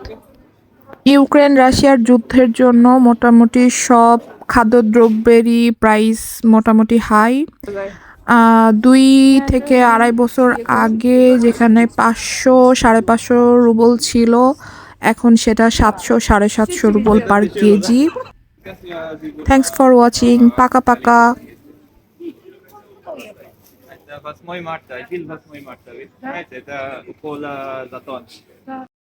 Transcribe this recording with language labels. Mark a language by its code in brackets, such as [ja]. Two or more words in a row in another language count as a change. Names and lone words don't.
[bn] ইউক্রেন রাশিয়ার যুদ্ধের জন্য মোটামুটি সব খাদ্যদ্রব্যেরই প্রাইস মোটামুটি হাই। 2 থেকে আড়াই বছর আগে যেখানে 500-550 রুবল ছিল, এখন সেটা 700-750 রুবল পার কেজি। [en] Thanks for watching, [ru] пока пока. Это 8 марта, 1 8 марта. Вы знаете, это около Затона.